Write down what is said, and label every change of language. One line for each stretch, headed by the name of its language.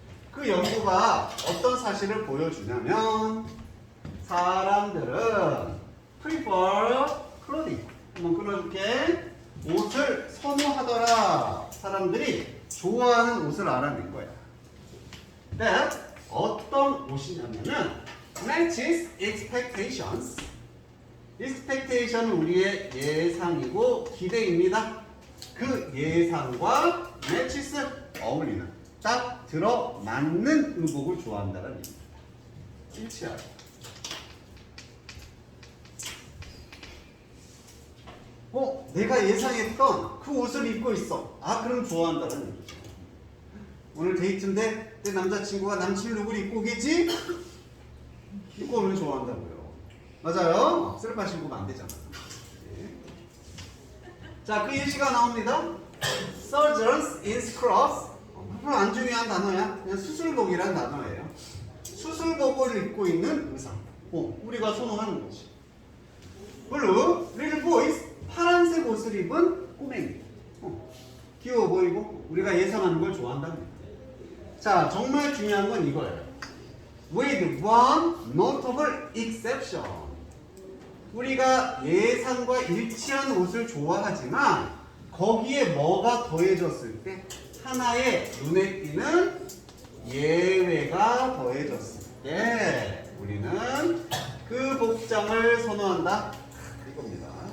Korean: 그 연구가 어떤 사실을 보여주냐면 사람들은
English: prefer clothing.
Korean: 한번 끊어줄게. 옷을 선호하더라. 사람들이 좋아하는 옷을 알아낸 거야.
English: That
Korean: 어떤 옷이냐면은
English: matches expectations.
Korean: expectation은 우리의 예상이고 기대입니다. 그 예상과 matches 어울리는 딱 들어맞는 의복을 좋아한다는 얘기입니다. 일치하고. 내가 예상했던 그 옷을 입고 있어. 아, 그럼 좋아한다는 얘기죠. 오늘 데이트인데 내 남자친구가 남친 룩을 입고 오겠지? 입고 오면 좋아한다고요. 맞아요? 슬리퍼 신고 오면 안 되잖아. 네. 자, 그 예시가 나옵니다.
English: Surgeons in scrubs.
Korean: 별로 안 중요한 단어야. 그냥 수술복이란 단어예요. 수술복을 입고 있는 의상. 우리가 선호하는 것이.
English: Blue, little boys.
Korean: 파란색 옷을 입은 꼬맹이. 귀여워 보이고 우리가 예상하는 걸 좋아한답니다. 자, 정말 중요한 건 이거예요.
English: With one notable exception.
Korean: 우리가 예상과 일치한 옷을 좋아하지만 거기에 뭐가 더해졌을 때 하나의 눈에 띄는 예외가 더해졌을 때 우리는 그 복장을 선호한다. 이겁니다.